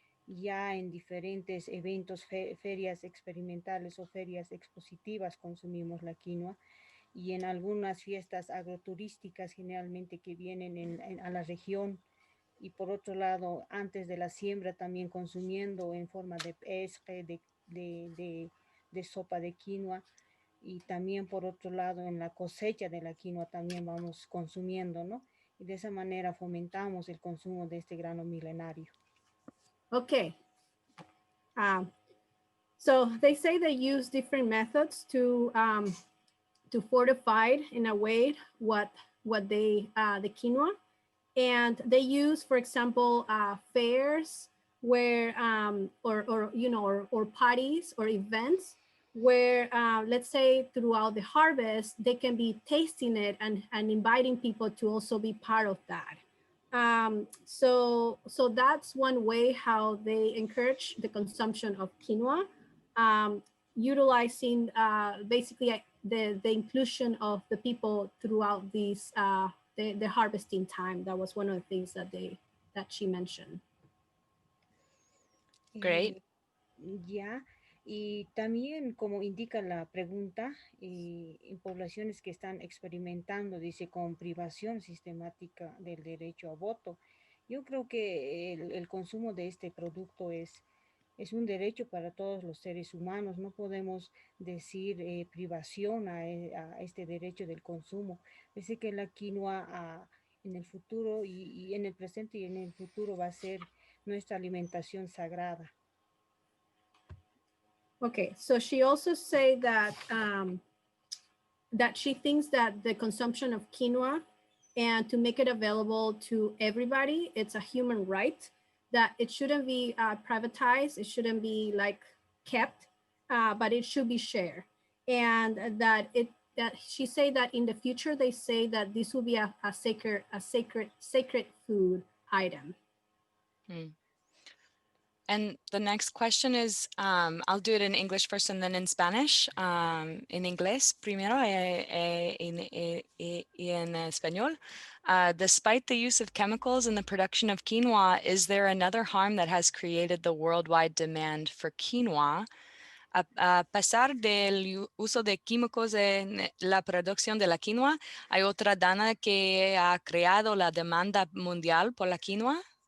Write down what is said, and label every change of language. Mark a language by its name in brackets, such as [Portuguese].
[Spanish] Ya en diferentes eventos, ferias experimentales o ferias expositivas consumimos la quinoa, y en algunas fiestas agroturísticas generalmente que vienen a la región, y por otro lado antes de la siembra también consumiendo en forma de pesca, de sopa de quinoa, y también por otro lado en la cosecha de la quinoa también vamos consumiendo, ¿no? Y de esa manera fomentamos el consumo de este grano milenario. [English] Okay. So they say they use different methods to fortify in a way what they the quinoa, and they use, for example, fairs where or parties or events where let's say throughout the harvest they can be tasting it and inviting people to also be part of that. So that's one way how they encourage the consumption of quinoa, utilizing basically the inclusion of the people throughout these the harvesting time. That was one of the things that she mentioned. Great. [Spanish] Ya, y también como indica la pregunta, en poblaciones que están experimentando, dice, con privación sistemática del derecho a voto, yo creo que el consumo de este producto es un derecho para todos los seres humanos. No podemos decir privación a este derecho del consumo. Dice que la quinoa en el futuro y en el presente y en el futuro va a ser nuestra alimentación sagrada. [English] Okay, so she also said that that she thinks that the consumption of quinoa and to make it available to everybody, it's a human right, that it shouldn't be privatized, it shouldn't be like kept, but it should be shared. And that she say that in the future, they say that this will be a sacred food item. Mm. And the next question is, I'll do it in English first and then in Spanish. [Spanish] En inglés primero y en español. [English] Despite the use of chemicals in the production of quinoa, is there another harm that has created the worldwide demand for quinoa? [Spanish] A pesar del uso de químicos en la producción de la quinoa, ¿hay otra daña que ha creado la demanda mundial por la quinoa?